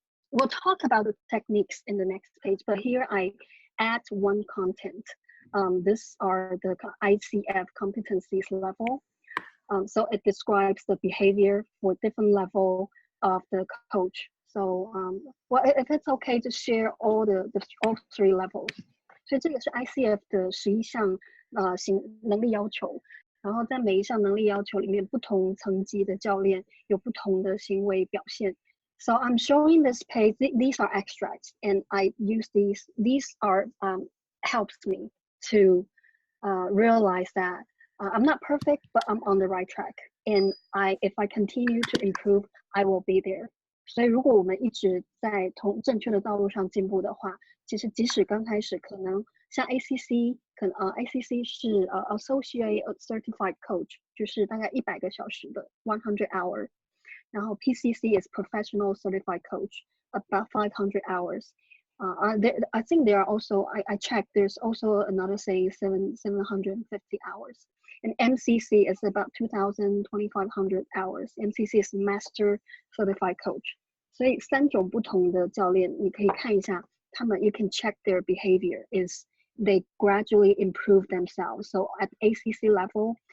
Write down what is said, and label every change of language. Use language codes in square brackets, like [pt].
[en] We'll talk about the techniques in the next page, but here I add one content. These are the ICF competencies level. So it describes the behavior for different level of the coach. So well, if it's okay to share all three levels. [zh] 所以这个是 ICF 的11项能力要求，然后在每一项能力要求里面，不同层级的教练有不同的行为表现。 [en] So I'm showing this page. These are extracts, and I use these. These are helps me to realize that I'm not perfect, but I'm on the right track. And if I continue to improve, I will be there. [zh] 所以如果我们一直在正确的道路上进步的话，其实即使刚开始可能像 ACC， 可能ACC 是Associate Certified Coach， 就是大概100个小时的 [en] 100 hour。然后 PCC is Professional Certified Coach, about 500 hours. I think there are also, I checked, there's also another saying 750 hours. And MCC is about 2,500 hours. MCC is Master Certified Coach. [zh] 所以3种不同的教练，你可以看一下，他们 [en] you can check their behavior is they gradually improve themselves. So at ACC level,